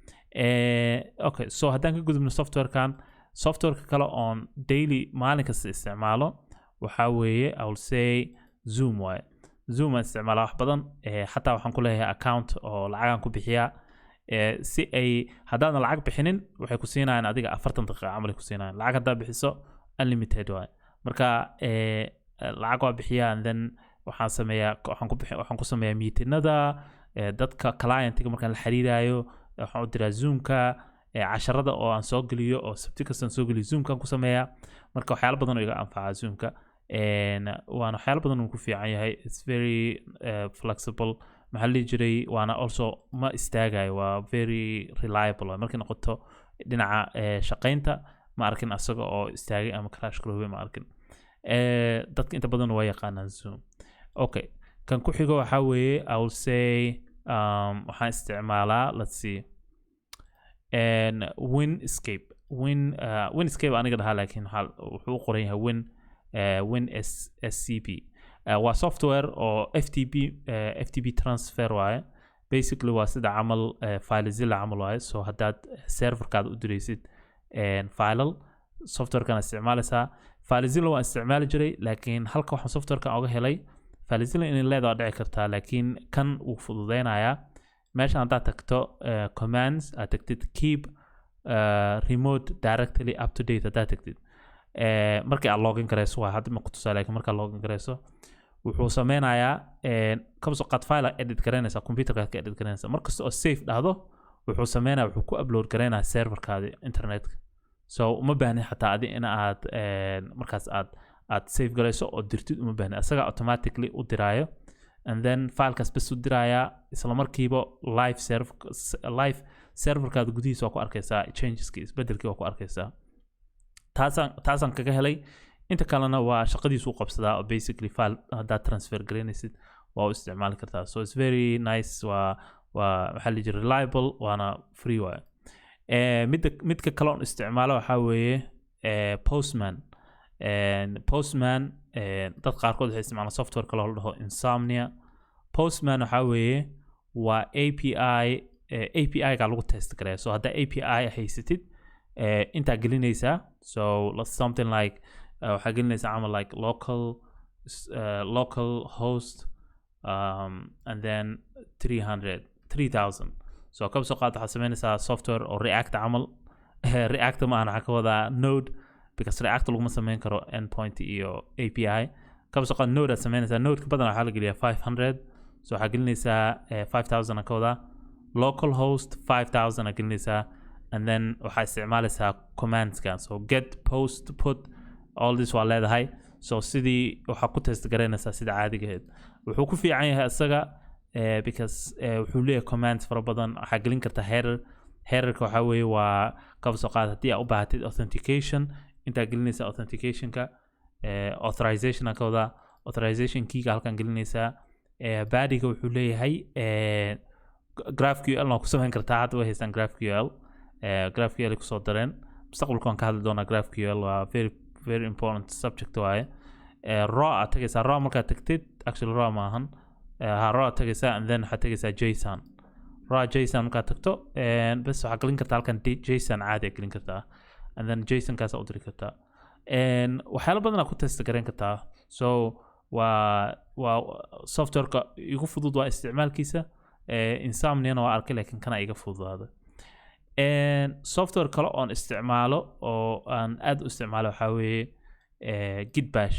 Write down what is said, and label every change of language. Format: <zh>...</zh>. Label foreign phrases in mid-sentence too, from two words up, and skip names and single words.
<en>okay so</en> <so>haddaan ka gudubno softwareka kale on daily maalin kasta isticmaalo waxaa weeye</so> <en>I will say</en> <so>Zoom waaye Zoom aan isticmaalaa wax badan xataa waxaan ku leeyahay account oo lacagaan ku bixiyaa si ay haddaadan lacag bixinin waxay ku siinayaan adiga 40 daqiiqo camal ku siinayaan lacag haddaa bixiso unlimited waaye marka lacag waa bixiyaa</so> <en>and then</en> <so>waxaan sameeyaa waxaan ku sameeyaa meetinada dadka clientiga markaan la xiriirayo waxaan u diraa Zoomka casharada oo aan soo geliyo oo sabti kasta aan soo geliyo Zoomkan ku sameeyaa marka waxyaalo badan oo iga anfaca Zoomka waana waxyaalo badan uu ku fiican yahay</so> <en>it's very flexible</en> <so>maxaa la jiray waana also ma istaagayo waa</so> <en>very reliable</en> <so>markii noqoto dhinaca shaqaynta ma arkin asaga oo istaagay ama crash garoobay ma arkin dadka inta badan waa yaqaanaan Zoom okay kan ku xigo waxa weeye</so> <en>I will say</en> <so>waxaan isticmaalaa</so> <en>let's see</en> <so>Winscape aniga dhahaa laakiin wuxuu u qoran yahay WinSCP waa software oo</so> <en>FTP transfer</en> <so>waaye basically waa sida camal filezilla camal waaye so haddaad serverkaada u diraysid filal softwarekan isticmaalaysaa filezilla waan isticmaali jiray laakiin halka waxaan softwarekan oga helay filezilla inay leedahay dhici kartaa laakiin kan uu fududeynayaa meeshan haddaad tagto commands aad tagtid</so> <en>keep remote directly up to date</en> <so>haddaad tagtid markii aad login garayso waa hadda ma ku tusaa laakiin markaa login garayso wuxuu sameynayaa kabso qad</so> <en>file edit</en> <so>garanaysaa computerka ka edit garanaysaa markasta oo safe dhahdo wuxuu sameynayaa wuxuu ku upload garaynayaa serverkaada internetka so uma baahni xataa adi in aad markaas aad save garayso oo dirtid uma baahni asaga automatically u diraayo</so> <en>and then</en> <so>filekaas bas u diraayaa isla markiiba live serverkaada gudihiisa waa ku arkaysaa changeski isbedelkii waa ku arkaysaa taasaan kaga helay inta kalena waa shaqadiisu u qabsadaa oo basically file haddaad transfer garaynaysid waa u isticmaali kartaa</so> <en>so it's very nice</en> <so>waa waxaa la jira reliable waana free waaye midka kale on isticmaalo waxaa weeye Postman dad qaarkood waxay isticmaalaan software kale oo la dhaho Insomnia Postman waxaa weeye waa API-ga lagu test gareeya so haddaa API haysatid intaa gelinaysaa</so> <en>so something like</en> <so>waxaa gelinaysaa camal like</so> <en>local host and then</en> <so>3000 so kaba soo qaad waxaad sameynaysaa software oo React camal React ma aha waxaa ka wadaa Node because React laguma sameyn karo endpoint iyo API kaba soo qaad Node aad sameynaysaa Nodeka badan waxaa la geliyaa 500 so waxaa gelinaysaa 5000 ka wadaa</so> <en>local host</en> <so>5000 aad gelinaysaa</so> <en>and then</en> <so>waxaa isticmaalaysaa commandskan</so> <en>so get post put all this</en> <so>waa leedahay so sidii waxaa ku test garaynaysaa sida caadigaheed wuxuu ku fiican yahay isaga because wuxuu leeyahay commands fara badan waxaa gelin kartaa headerka waxaa weeye waa kaba soo qaad haddii aad u baahatid authentication intaa gelinaysaa authenticationka authorization ka wadaa authorization keyga halkan gelinaysaa badiga wuxuu leeyahay GraphQL ku samayn kartaa hadda way haystaan GraphQL kusoo dareen mustaqbalka waan ka hadli doonaa GraphQL waa</so> <en>very very important subject</en> <so>waaye raw tagaysaa raw markaad tagtid</so> <en>actually raw</en> <so>maahan raw tagaysaa</so> <en>and then</en> <so>waxaad tagaysaa</so> <en>json raw json</en> <so>markaad tagto bas waxaad gelin kartaa halkan json caadi gelin kartaa</so> <en>and then</en> <so>json kaas u diri kartaa waxyaalo badan ku test gareyn kartaa so waa softwareka igu fudud waa isticmaalkiisa insomnia waa arkay laakiin kana iga fududaada software kale oon isticmaalo oo aan aad u isticmaalo waxaa weeye git bash</so>